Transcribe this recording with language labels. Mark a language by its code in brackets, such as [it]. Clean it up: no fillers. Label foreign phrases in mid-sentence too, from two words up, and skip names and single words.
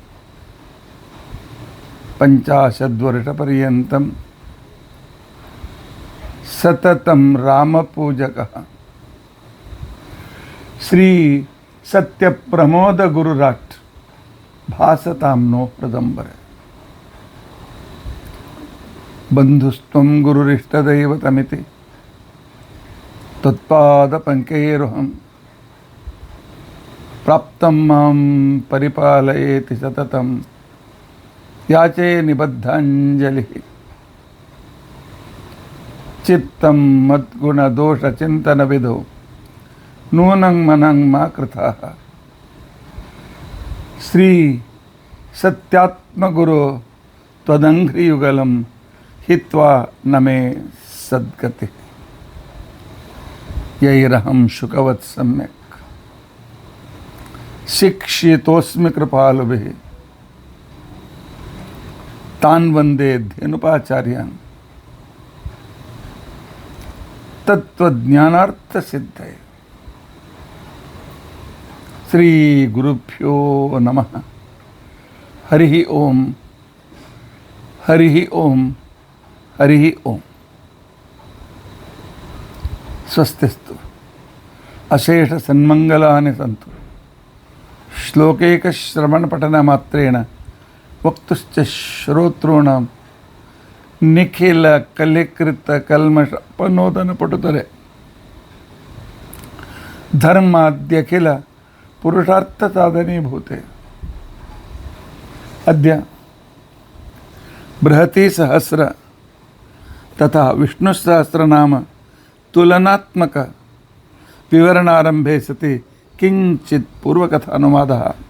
[sa] ಪಂಚಾಶದ್ವರ್ಷಪರ್ಯಂತಂ ಸತತಂ ರಾಮಪೂಜಕಃ ಶ್ರೀ ಸತ್ಯಪ್ರಮೋದ ಗುರುರಾಟ್ ಭಾಸತಾಂ ನೋ ಹೃದಂಬರೆ. ಬಂಧುಸ್ತ್ವಂ ಗುರುರಿಷ್ಟದೈವತಮಿತಿ ತತ್ಪಾದಪಂಕೈರುಹಂ ಪ್ರಾಪ್ತಂ ಮಾಂ ಪರಿಪಾಲಯೇತಿ ಸತತಂ ಯಾಚೆ ನಿಬದ್ಧಾಂಜಲಿ. ಚಿತ್ತಂ ಮದ್ಗುಣದೋಷಚಿಂತನವಿದೋ ನೂನಂ ಮನಂ ಮಾ ಕೃತಃ. ಶ್ರೀ ಸತ್ಯಾತ್ಮಗುರು ತ್ವದಂಘ್ರಿಯುಗಲಂ ಹಿತ್ವಾ ನಮೇ ಸದ್ಗತಿ. ಯೈರಹಂ ಶುಕವತ್ ಸಮ್ಯಕ್ ಶಿಕ್ಷಿತೋಸ್ಮಿ ಕೃಪಾಲುಭಿಃ ತಾನ್ ವಂದೇ ಧೇನುಪಾಚಾರ್ಯಾನ್ ತತ್ವಜ್ಞಾನಾರ್ಥಸಿದ್ಧಯೇ. ಶ್ರೀ ಗುರುಭ್ಯೋ ನಮಃ. ಹರಿ ಓಂ ಹರಿ ಓಂ ಹರಿ ಓಂ. ಸ್ವಸ್ತಿಸ್ತು ಅಶೇಷ ಸನ್ಮಂಗಲಾನಿ ಸಂತು. ಶ್ಲೋಕೈಕ ಶ್ರವಣ ಪಠನ ಮಾತ್ರೇಣ ವಕ್ತುಶ್ಚ ಶ್ರೋತॄಣಾಂ ನಿಖಿಲ ಕಲಿಕೃತ ಕಲ್ಮಷ ಅಪನೋದನ ಪಟುತರೆ. ಧರ್ಮಾದ್ಯಖಿಲ ಪುರುಷಾರ್ಥ ಸಾಧನೀಭೂತೆ. ಅದ್ಯ ಬೃಹತಿ ಸಹಸ್ರ ತಥಾ ವಿಷ್ಣು ಸಹಸ್ರನಾಮ ತುಲನಾತ್ಮಕ ವಿವರಣಾರಂಭೆ ಸತಿ ಕಿಂಚಿತ್ ಪೂರ್ವಕಥಾನುವಾದಃ.